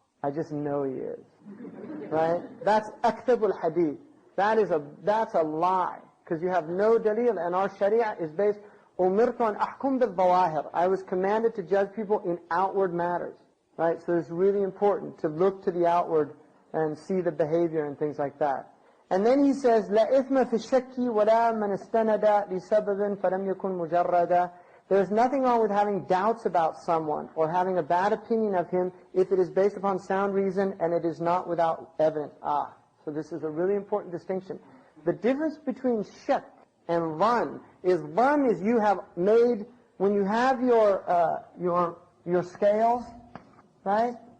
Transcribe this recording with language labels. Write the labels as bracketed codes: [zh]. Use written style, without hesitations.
[en] I just know he is. Right? That's aktabul hadith. That's a lie. Because you have no dalil. And our sharia is based, [ar] umirtu an ahkum bil zawahir. [en] I was commanded to judge people in outward matters. Right? So it's really important to look to the outward and see the behavior and things like that. And then he says, [ar] لا إثم في الشك ولا من استند لسبب فلم يكن مجردا. [en] There's nothing wrong with having doubts about someone or having a bad opinion of him if it is based upon sound reason and it is not without evidence. So this is a really important distinction. The difference between shak and dhann is you have made, when you have your scales, right?